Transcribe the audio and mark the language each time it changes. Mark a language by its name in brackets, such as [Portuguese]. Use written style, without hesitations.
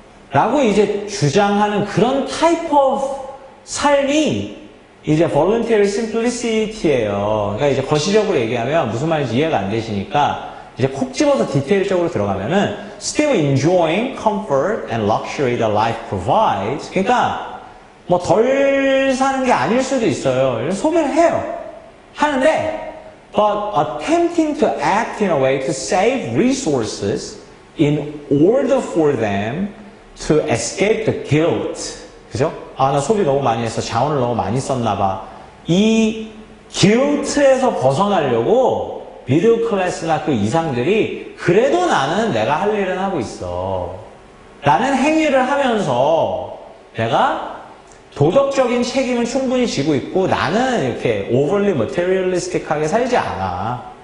[Korean] 라고 이제 주장하는 그런 [English] type of [Korean] 삶이 이제 voluntary simplicity예요. 그러니까 이제 거시적으로 얘기하면 무슨 말인지 이해가 안 되시니까 이제 콕 집어서 디테일적으로 들어가면은 [English] still enjoying comfort and luxury that life provides. [Korean] 그러니까 뭐 덜 사는 게 아닐 수도 있어요. 소비를 해요. 하는데 [English] but attempting to act in a way to save resources in order for them to escape the guilt. [Korean] 그죠? 아, 나 소비 너무 많이 했어. 자원을 너무 많이 썼나 봐. 이 guilt에서 벗어나려고 미들 클래스나 그 이상들이 그래도 나는 내가 할 일은 하고 있어. 라는 행위를 하면서 내가 도덕적인 책임은 충분히 지고 있고 나는 이렇게 [English] overly materialistic [Korean] 하게 살지 않아.